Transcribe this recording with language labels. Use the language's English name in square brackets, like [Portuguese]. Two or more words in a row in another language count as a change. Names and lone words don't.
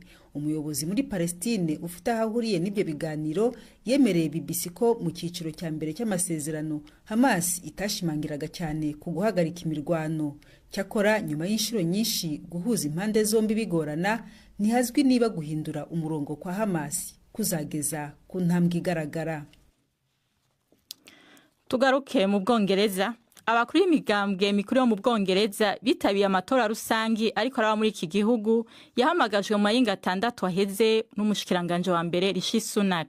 [Kinyarwanda] Umuyobozi muri Palestine ufite ahahuriye n'ibyo biganiro yemereye BBC ko mu cyiciro cya mbere cy'amasezerano Hamas itashimangiraga cyane ku guhagarika imirwano. Cyakora nyuma y'inshuro nyinshi guhuza impande zombi bigorana, ntihazwi niba guhindura umurongo kwa Hamas kuzageza ku ntambwe igaragara. Tugaruke mu Bwongereza. [Rundi] Abakuru b'imigambwe mikuru yo mu Bwongereza bitabiye amatora rusangi ariko araba muri iki gihugu yahamagajwe mu mayinga 6 aheze n'umushikiranganje wa mbere Rishi Sunak.